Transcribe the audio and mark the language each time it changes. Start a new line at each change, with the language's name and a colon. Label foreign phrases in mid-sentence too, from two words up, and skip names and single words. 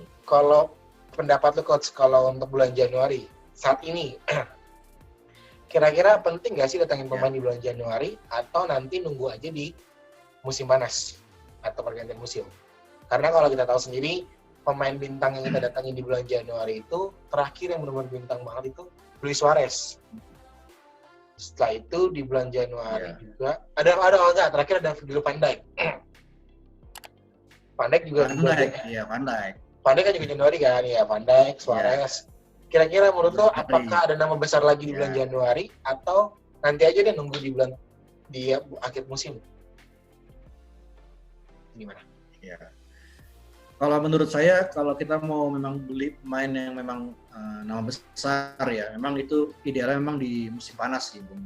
Indonesian: Kalau pendapat lu, Coach, kalau untuk bulan Januari saat ini kira-kira penting nggak sih datangin pemain di bulan Januari atau nanti nunggu aja di musim panas atau pergantian musim? Karena kalau kita tahu sendiri pemain bintang yang kita datangi di bulan Januari itu, terakhir yang benar-benar bintang banget itu Luis Suarez. Setelah itu di bulan Januari juga terakhir ada Virgil van Dijk. Van Dijk juga Van Dijk. Van Dijk kan juga Januari kan, ya Van Dijk, Suarez. Kira-kira menurut lo apakah ada nama besar lagi di bulan Januari atau nanti aja deh nunggu di akhir musim? Gimana? Ya. Kalau menurut saya, kalau kita mau memang beli pemain yang memang nama besar ya, memang itu idealnya memang di musim panas sih, Bung.